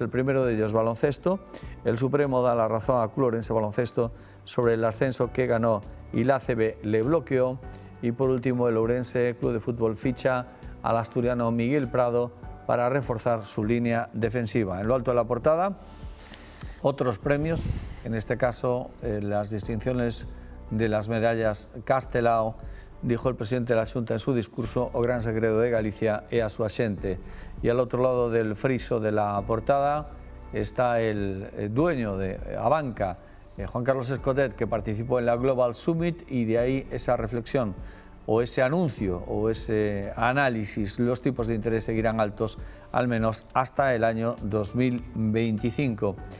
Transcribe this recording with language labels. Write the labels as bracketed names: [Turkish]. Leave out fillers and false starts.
[Spanish] El primero de ellos, baloncesto. El Supremo da la razón a Club Ourense Baloncesto sobre el ascenso que ganó y la ACB le bloqueó. Y por último, el Ourense Club de Fútbol ficha al asturiano Miguel Prado para reforzar su línea defensiva. En lo alto de la portada, otros premios, en este caso las distinciones de las medallas Castelao. Dijo el presidente de la Xunta en su discurso: [Galician] o gran segredo de Galicia é a súa xente. [Spanish] Y al otro lado del friso de la portada está el dueño de Abanca, Juan Carlos Escotet, que participó en la Global Summit, y de ahí esa reflexión o ese anuncio o ese análisis: los tipos de interés seguirán altos al menos hasta el año 2025.